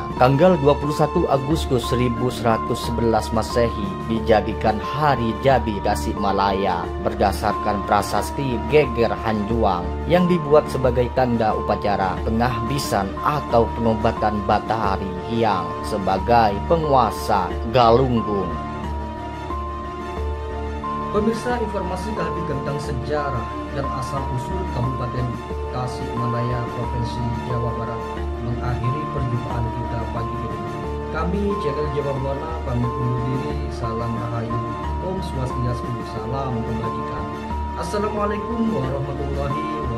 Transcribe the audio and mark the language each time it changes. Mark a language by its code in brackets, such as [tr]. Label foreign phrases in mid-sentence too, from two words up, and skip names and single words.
[id] Tanggal 21 Agustus 1111 Masehi dijadikan hari jadi Tasikmalaya berdasarkan prasasti Geger Hanjuang yang dibuat sebagai tanda upacara penghabisan atau penobatan Batahari Hyang sebagai penguasa Galunggung. Pemirsa, informasi tadi tentang sejarah dan asal-usul Kabupaten Tasikmalaya, Provinsi Jawa Barat mengakhiri perjumpaan kita pagi ini. Kami channel Jawa Buana pamit undur diri. Salam Rahayu, [sa] ॐ स्वस्त्यस्तु, [id] salam kebajikan. [ar] السلام عليكم ورحمة الله